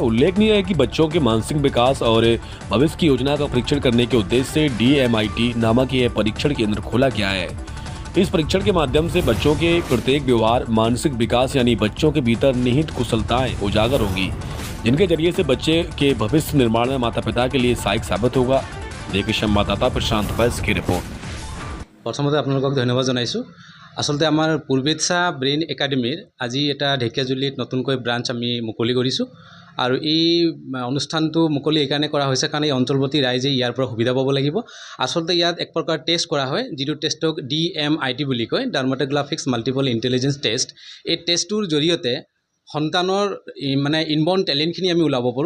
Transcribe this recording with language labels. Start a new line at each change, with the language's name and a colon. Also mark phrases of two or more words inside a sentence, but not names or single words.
Hindi: उल्लेखनीय है कि बच्चों के मानसिक विकास और भविष्य की योजना का परीक्षण करने के उद्देश्य से DMIT नामक यह परीक्षण केंद्र खोला गया है। इस परीक्षण के माध्यम से बच्चों के प्रत्येक व्यवहार, मानसिक विकास यानी बच्चों के भीतर निहित कुशलताएं उजागर होंगी, जिनके जरिए से बच्चे के भविष्य निर्माण में माता पिता के लिए सहायक साबित होगा। देखिए संवाददाता प्रशांत बैस की रिपोर्ट।
Assamese: প্ৰথমতে আপলোক ধন্যবাদ জনাইছোঁ। আচলতে আমাৰ পূৰ্বেচ্ছা ব্ৰেইন একাডেমীৰ আজি এটা ঢেকিয়াজুলিত নতুনকৈ ব্ৰাঞ্চ আমি মুকলি কৰিছোঁ আৰু এই অনুষ্ঠানটো মুকলি এইকাৰণে কৰা হৈছে কাৰণ এই অঞ্চলবৰ্তী ৰাইজে ইয়াৰ পৰা সুবিধা পাব লাগিব। আচলতে ইয়াত এক প্ৰকাৰ টেষ্ট কৰা হয়, যিটো টেষ্টক DMIT বুলি কয়,
English: Dermatoglyphics Multiple Intelligence Test.
Assamese: এই টেষ্টটোৰ জৰিয়তে সন্তানৰ মানে
English: inborn talentখিনি
Assamese: আমি ওলাব পাৰোঁ।